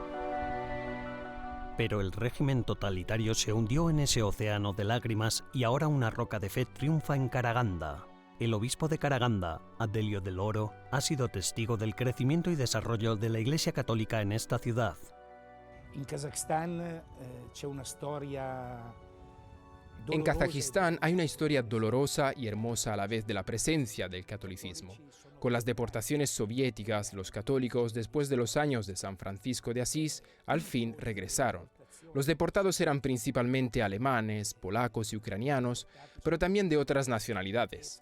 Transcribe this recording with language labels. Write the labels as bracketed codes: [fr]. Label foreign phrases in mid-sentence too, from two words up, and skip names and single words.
[es] Pero el régimen totalitario se hundió en ese océano de lágrimas y ahora una roca de fe triunfa en Karaganda. El obispo de Karaganda, Adelio del Oro, ha sido testigo del crecimiento y desarrollo de la Iglesia Católica en esta ciudad. [it] In Kazakistán c'è una storia [es] En Kazajistán hay una historia dolorosa y hermosa a la vez de la presencia del catolicismo. Con las deportaciones soviéticas, los católicos, después de los años de San Francisco de Asís, al fin regresaron. Los deportados eran principalmente alemanes, polacos y ucranianos, pero también de otras nacionalidades.